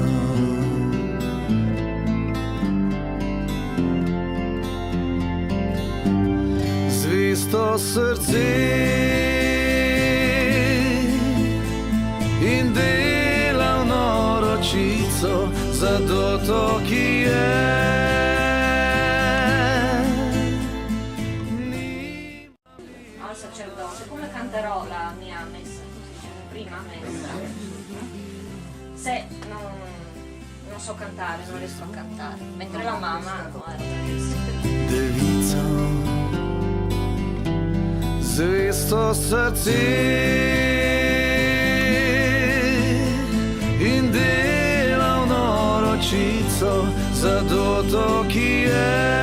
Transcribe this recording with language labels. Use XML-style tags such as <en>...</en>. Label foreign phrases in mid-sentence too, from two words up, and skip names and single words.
<sl>Zvesto srce in delavno ročico za doto, ki je.</sl> <it>Al sacerdote, come canterò la mia messa? Prima messa. Se non so cantare, non riesco a cantare, mentre la mamma no, era bravissima.</it> <sl>zvesto srce in delavno ročico za doto, ki je.</sl>